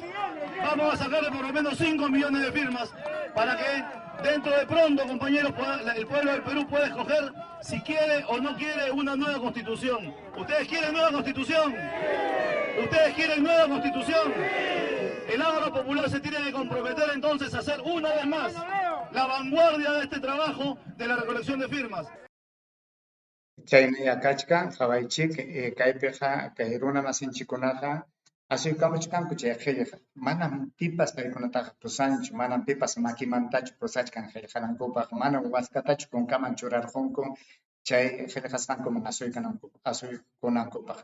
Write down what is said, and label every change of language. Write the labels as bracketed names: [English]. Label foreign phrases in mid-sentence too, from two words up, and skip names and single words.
[Spanish] Vamos a sacar por lo menos 5 millones de firmas para que dentro de pronto, compañeros, el pueblo del Perú puede escoger si quiere o no quiere una nueva constitución. ¿Ustedes quieren nueva constitución? ¿Ustedes quieren nueva constitución? El Ágora Popular se tiene que comprometer entonces a ser una vez más la vanguardia de este trabajo de la recolección de firmas. [Quechua] Chaymi yakachka qhawaychik kaypiqa kay runa masinchikunaqa asuykamuchkanku chay qillqa. Manam pipas paykunataqa pusanchu, manam pipas makimantachu pusachkan qillqanankupaq, manam waskatachu kunkaman churarqunku chay qillqasqankuman asuykunankupaq.